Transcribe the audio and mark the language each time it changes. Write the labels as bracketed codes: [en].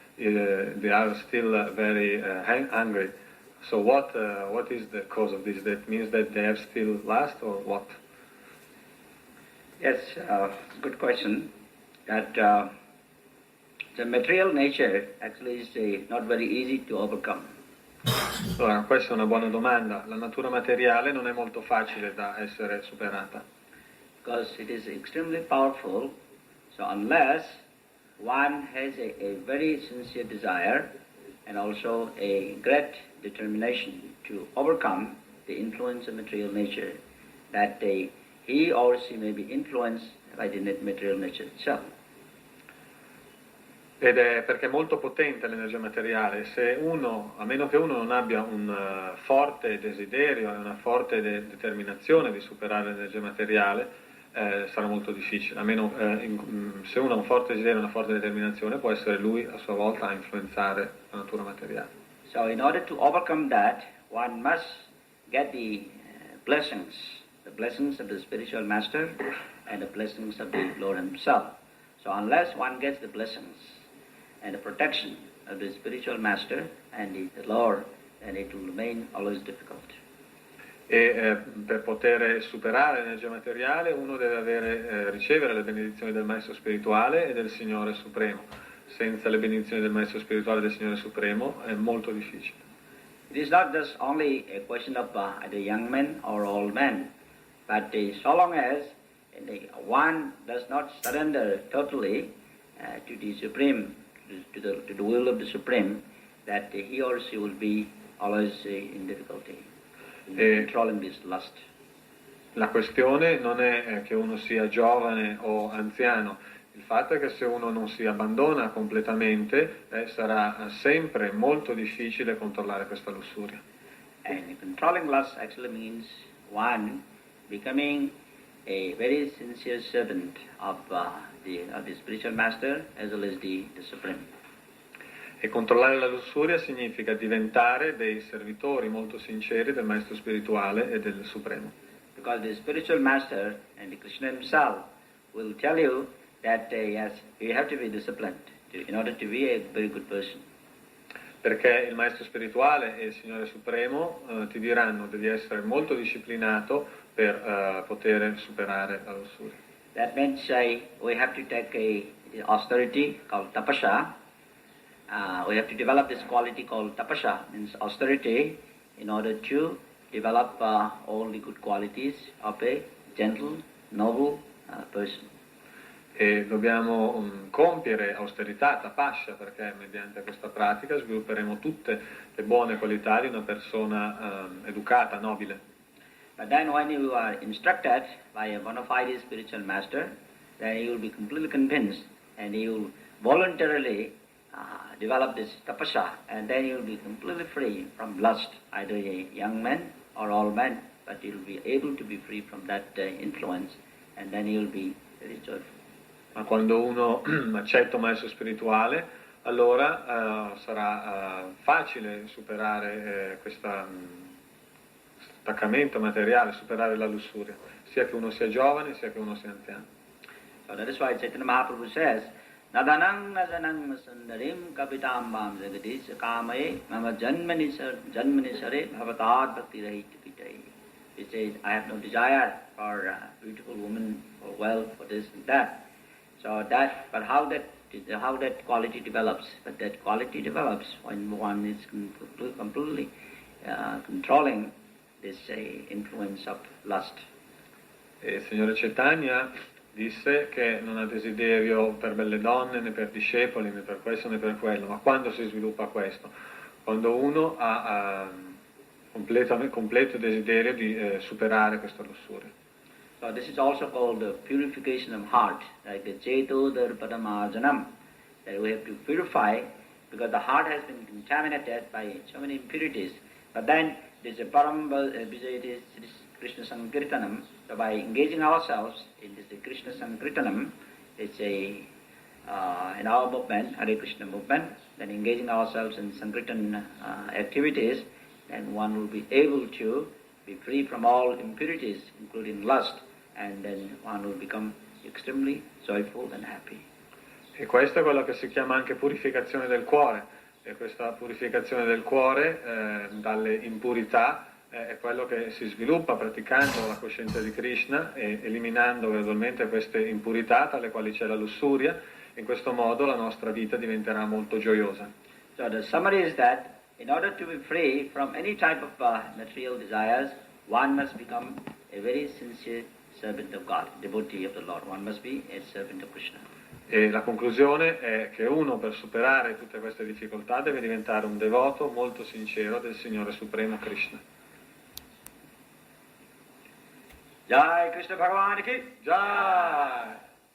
[en] They are still very hungry. So what is the cause of this? That means that they have still lust, or what? Yes, good question. That the material nature actually is not very easy to overcome. [it] Allora, questa è una buona domanda. La natura materiale non è molto facile da essere superata. [en] Because it is extremely powerful, so unless one has a very sincere desire and also a great determination to overcome the influence of material nature, that he or she may be influenced by the material nature itself. [it] Ed è perché è molto potente l'energia materiale. Se uno, a meno che uno non abbia un forte desiderio e una forte determinazione di superare l'energia materiale, sarà molto difficile. A meno se uno ha un forte desiderio e una forte determinazione, può essere lui a sua volta a influenzare la natura materiale. [en] So in order to overcome that, one must get the blessings of the spiritual master and the blessings of the Lord himself. So unless one gets the blessings and the protection of the spiritual master and the Lord, then it will remain always difficult. [it] E per poter superare l'energia materiale uno deve ricevere le benedizioni del Maestro spirituale e del Signore Supremo. Senza le benedizioni del Maestro spirituale e del Signore Supremo è molto difficile. [en] It is not just only a question of either young men or old men, but so long as one does not surrender totally to the Supreme, to the will of the Supreme, that he or she will be always in difficulty in controlling this lust. [it] La questione non è che uno sia giovane o anziano, il fatto è che se uno non si abbandona completamente sarà sempre molto difficile controllare questa lussuria. [en] And controlling lust actually means one becoming a very sincere servant of the spiritual master as well as the Supreme. [it] E controllare la lussuria significa diventare dei servitori molto sinceri del maestro spirituale e del Supremo. [en] Because the spiritual master and the Krishna himself will tell you that yes, you have to be disciplined in order to be a very good person. [it] Perché il maestro spirituale e il Signore Supremo ti diranno devi essere molto disciplinato per poter superare la lussuria. [en] That means we have to take a austerity called tapasya. We have to develop this quality called tapasya, means austerity, in order to develop all the good qualities of a gentle, noble person. [it] E dobbiamo compiere austerità, tapasya, perché mediante questa pratica svilupperemo tutte le buone qualità di una persona educata, nobile. [en] But then when you are instructed by a bona fide spiritual master, then you will be completely convinced and you will voluntarily develop this tapasya, and then you will be completely free from lust, either a young man or old man, but you will be able to be free from that influence, and then you will be very joyful. [it] Ma quando uno accetta un maestro spirituale, allora sarà facile superare questo attaccamento materiale, superare la lussuria, sia che uno sia giovane, sia che uno sia anziano. [en] So that is why Chaitanya Mahaprabhu says, [sa] Nadanang najanang sundarim kapitambam jagadis kamaye mama janmani sare bhavatad bhakti rahit pitai. [en] He says, I have no desire for a beautiful woman, for wealth, for this and that. So that, but how that quality develops? But that quality develops when one is completely controlling this influence of lust. [it] E il Signore Chaitanya disse che non ha desiderio per belle donne, né per discepoli, né per questo né per quello, ma quando si sviluppa questo? Quando uno ha completo desiderio di superare questa lussuria. [en] So this is also called the purification of heart, like the [sa] Cheto Darpadamajanam, [en] that we have to purify because the heart has been contaminated by so many impurities. But then this [sa] Param Visite Krishna Sankirtanam, [en] so by engaging ourselves in this Krishna Sankirtanam, it's in our movement, Hare Krishna movement, then engaging ourselves in Sankirtan activities, then one will be able to be free from all impurities, including lust, and then one will become extremely joyful and happy. [it] E questo è quello che si chiama anche purificazione del cuore, e questa purificazione del cuore dalle impurità è quello che si sviluppa praticando la coscienza di Krishna e eliminando gradualmente queste impurità, tra le quali c'è la lussuria. In questo modo la nostra vita diventerà molto gioiosa. [en] So the summary is that in order to be free from any type of material desires, one must become a very sincere servant of God, devotee of the Lord. One must be a servant of Krishna. [it] E la conclusione è che uno per superare tutte queste difficoltà deve diventare un devoto molto sincero del Signore Supremo Krishna. [hi] Jai Krishna Bhagavan ki Jai!